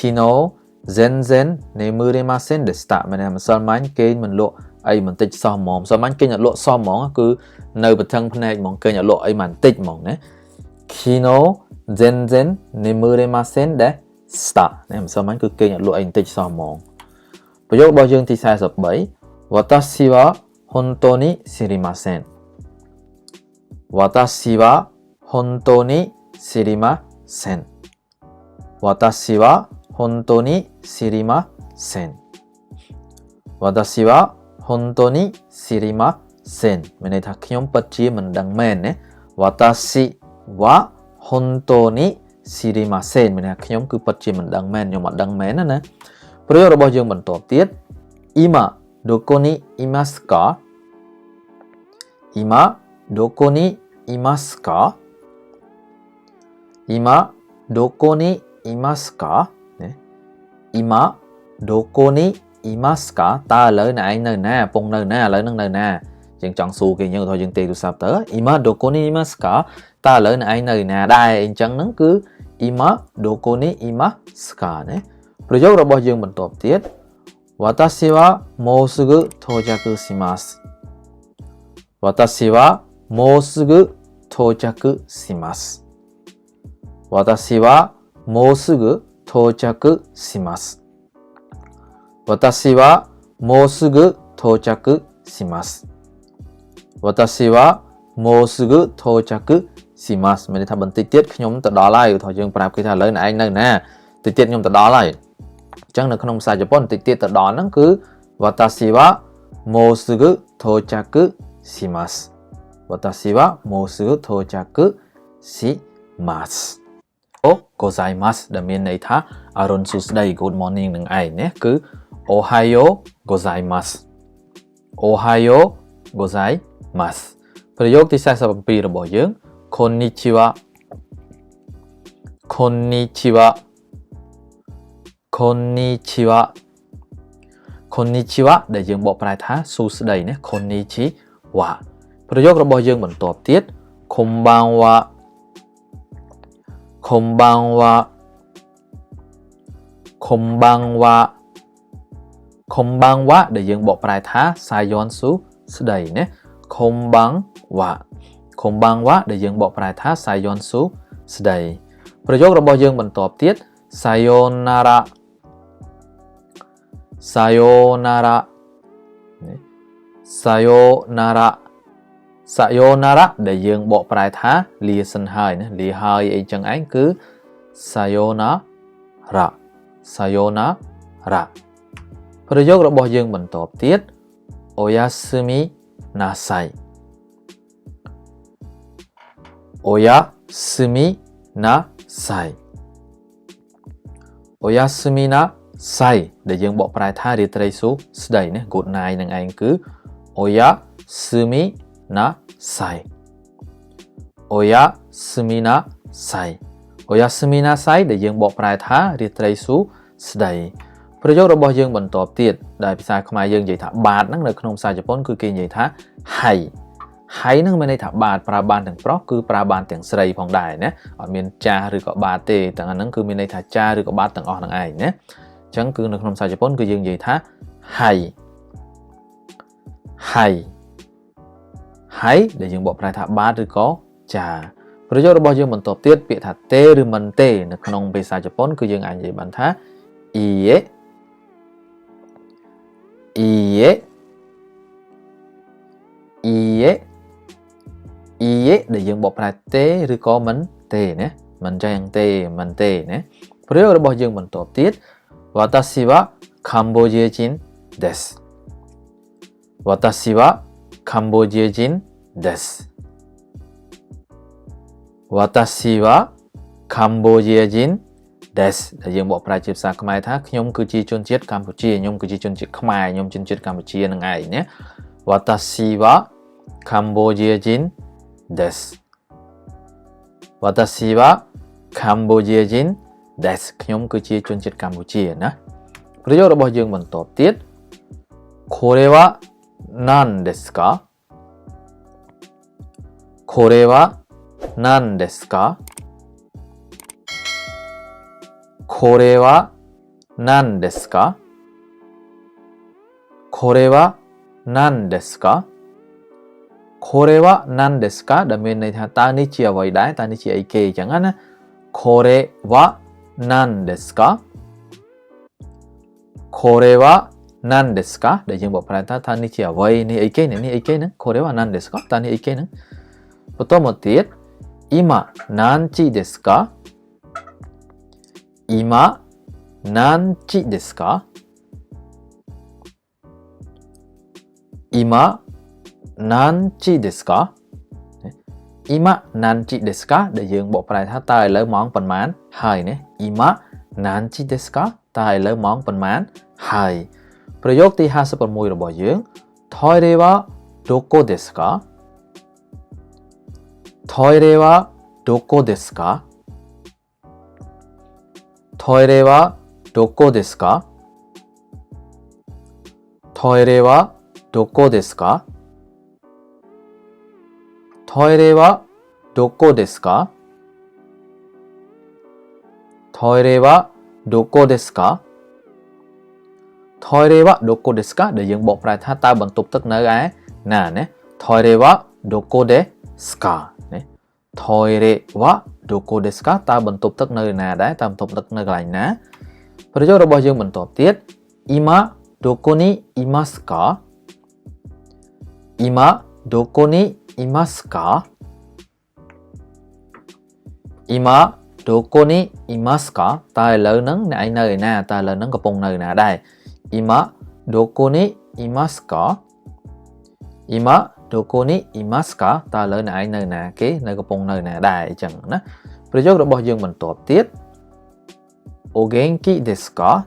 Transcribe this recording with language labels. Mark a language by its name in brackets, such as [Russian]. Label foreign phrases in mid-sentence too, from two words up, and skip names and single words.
[Japanese] 日全然眠れませんでした [Khmer] មានន័យម្សិលមិញគេមិនលក់អីបន្តិចសោះហ្មងម្សិលមិញគេអត់លក់សោះហ្មងគឺនៅប្រថឹងភ្នែកហ្មងគេអត់លក់អីបន្តិចហ្មงណា [Japanese] 昨日全然眠れませんでしたね [Khmer] ម្សិលមិញគឺគេអត់លក់អីបន្តិចសោះហ្មងប្រយោគរបស់យើងទី43 [Japanese] 私は本当に知りません私は本当に知りません私は本当に知りません私は本当に知りません [Khmer] មានន័យថាខ្ញុំពិតជាមិនដឹងមែនណា [Japanese] 私は本当に知りません [Khmer] មានន័យថាខ្ញុំគឺពិតជាមិនដឹងមែនខ្ញុំអត់ដឹងមែនណាប្រយោគរបស់យើងបន្តទៀត [Japanese] 今どこにいますか今どこにいますか今どこにいますかね今どこにいますか [Khmer] តើឥឡូវ ណែឯងនៅណាកំពុងនៅណាឥឡូវនឹងនៅណាយើងចង់សួរគេយើងឧទាហរណ៍យើងទេទូរស័ព្ទទៅ [Japanese] 今どこにいますか [Khmer] តើឥឡូវណែឯងនៅណាដែរអញ្ចឹងហ្នឹងគឺ [Japanese] 今どこにいますかね [Khmer] ប្រយោគរបស់យើងបន្តទៀត [Japanese] 私はもうすぐ到着します私はもうすぐ到着します私はもうすぐ到着します私はもうすぐ到着します私はもうすぐ到着します [Khmer] មានន័យថាបន្តិចទៀតខ្ញុំទៅដល់ហើយឧទាហរណ៍យើងប្រាប់ គេថាឥឡូវណែឯងនៅណាតិចទៀតខ្ញុំទៅដល់ហើយអញ្ចឹងនៅក្នុងភាសាជប៉ុនតិចទៀតទៅដល់ហ្នឹងគឺ [Japanese] 私はもうすぐ到着します私はもうすぐ到着します [Khmer] អូ [Japanese] ございます [Khmer] ដែលមានន័យថាអរុនសួស្ដី [English] Good morning [Khmer] នឹងឯងណាគឺ [Japanese] おはようございますおはようございます [Khmer] ប្រយោគទី47របស់យើងこんにちは [Japanese] こんにちはこんにちはこんにちは [Khmer] ដែលយើងបកប្រែថាសួស្ដីណាこんにちはប្រយោគរបស់យើងបន្តទៀតこんばんは [Japanese] こんばんはこんばんはこんばんは [Khmer] ដែលយើងបកប្រែថាសាយ័ន្តសួស្ដីណា [Japanese] こんばんはこんばんは [Khmer] ដែលយើងបកប្រែថាសាយ័ន្តសួស្ដីប្រយោគរបស់យើងបន្តទៀតさようなら [Japanese] さようならさようなら [Khmer] សាយោណារ៉ាដែលយើងបកប្រែថាលាសិនហើយណាលាហើយអីចឹងឯងគឺ [Japanese] さようならさようなら [Khmer] ប្រយោគរបស់យើងបន្តទៀតおやすみなさい [Japanese] おやすみなさいおやすみなさい [Khmer] ដែលយើងបកប្រែថារាត្រីសួស្ដីណា [English] Good night [Khmer] នឹងឯងគឺおやすみな [Japanese] さいおやすみなさいおやすみなさい [Khmer] ដែលយើងបកប្រែថារាត្រីសួស្ដីប្រយោគរបស់យើងបន្តទៀតដែលភាសាខ្មែរយើងនិយាយថាបាទហ្នឹងនៅក្នុងភាសាជប៉ុនគឺគេនិយាយថាហើយហើយហ្នឹងមានន័យថាបាទប្រើបានទាំងប្រុសគឺប្រើបានទាំងស្រីផងដែរណាអត់មានចាស់ឬក៏បាទទេទាំងអាហ្នឹងគឺមានន័យថាចាស់ឬក៏បាទទាំងអស់ហ្នឹងឯងណាអញ្ចឹងគឺនៅក្នុងភាសាជប៉ុនគឺយើងនិយាយថាហើយ ហើយហើយដែលយើងបកប្រែថាបាទឬក៏ចាប្រយោគរបស់យើងបន្តទៀតពាក្យថាទេឬមិនទេនៅក្នុងភាសាជប៉ុនគឺយើងអាចនិយាយបានថាいいえ [Japanese] いいえいいえいいえ [Khmer] ដែលយើងបកប្រែទេឬក៏មិនទេណាមិនចឹងទេមិនទេណាប្រយោគរបស់យើងបន្តទៀត [Japanese] 私はカンボジア人です私はカンボジア人です私はカンボジア人です [Khmer] ដែលយើងបកប្រែជាភាសាខ្មែរថាខ្ញុំគឺជាជនជាតិកម្ពុជាខ្ញុំគឺជាជនជាតិខ្មែរខ្ញុំជនជាតិកម្ពុជានឹងឯងណា [Japanese] 私はカンボジア人です私はカンボジア人です [Khmer] ខ្ញុំគឺជាជនជាតិកម្ពុជាណាប្រយោគរបស់យើងបន្តទៀត [Japanese] これは何ですかこれは何ですかこれは何ですかこれは何ですかこれは何ですか [Khmer] ដែលមានន័យថាតើនេះជាអ្វីដែរតើនេះជាអីគេអញ្ចឹងណា [Japanese] これは何ですかこれは何ですか [Khmer] ដែលយើងបកប្រែថានេះជាអ្វីនេះអីគេនេះអីគេហ្នឹង [Japanese] これは何ですか [Khmer] តើនេះអីគេហ្នឹងបន្តមកទៀត [Japanese] 今何時ですか今何時ですか今何時ですか今何時ですか [Khmer] ដែលយើងបកប្រែថាតើឥឡូវម៉ោងប៉ុន្មានហើយណា [Japanese] 今何時ですか [Khmer] តើឥឡូវម៉ោងប៉ុន្មានហើយប្រយោគទី56របស់យើង [Japanese] トイレはどこですかトイレはどこですかトイレはどこですかトイレはどこですかトイレはどこですかトイレはどこですかトイレはどこですか [Khmer] ដែលយើងបកប្រែថាតើបន្ទប់ទឹកនៅឯណាណា [Japanese] トイレはどこですか [Khmer] ណា [Japanese] トイレはどこですか [Khmer] តើបន្ទប់ទឹកនៅណាដែរតើបន្ទប់ទឹកនៅកន្លែងណាប្រយោគរបស់យើងបន្តទៀត [Japanese] 今どこにいますか今どこにいますか今どこにいますか [Khmer] តើឥឡូវហ្នឹងអ្នកឯងនៅឯណាតើឥឡូវហ្នឹងកំពុងនៅណាដែរ [Japanese] 今どこにいますか今どこにいますか [Khmer] តើឥឡូវអ្នកឯងនៅណាគេនៅកំពុងនៅណាដែរអញ្ចឹងណាប្រយោគរបស់យើងបន្តទៀត [Japanese] お元気ですか